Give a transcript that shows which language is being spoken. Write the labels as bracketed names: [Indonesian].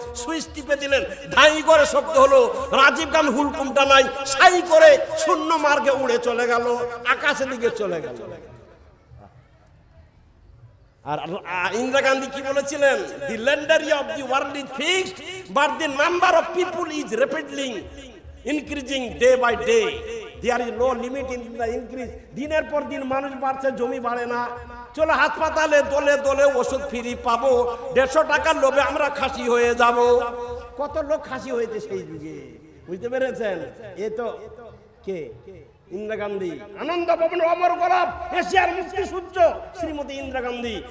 [Bangla] Switch টিপে দিলেন, ধাই করে শব্দ হলো। রাজীব গান্ধী হুলকুমটা নাই, সাই করে শূন্য মার্গে উড়ে চলে গেল, আকাশের দিকে চলে গেল। আর ইন্দিরা গান্ধী কি বলেছিলেন? [English] The land area of the world is fixed, but the number of people is rapidly increasing day by day. There is no limit in the increase. [Bangla] দিনের পর দিন মানুষ বাড়ছে, জমি বাড়ে না। চলো হাসপাতালে দলে দলে ওষুধ ফ্রি পাবো, 150 টাকার লোভে আমরা খাসি হয়ে যাব। কত লোক খাসি হয়েছে সেই যুগে, বুঝতে পেরেছেন? এ তো কে? ইন্দিরা গান্ধী। আনন্দ ভবন অমর গোলাপ, এশিয়ার মুক্তি সূর্য শ্রীমতী ইন্দিরা গান্ধী।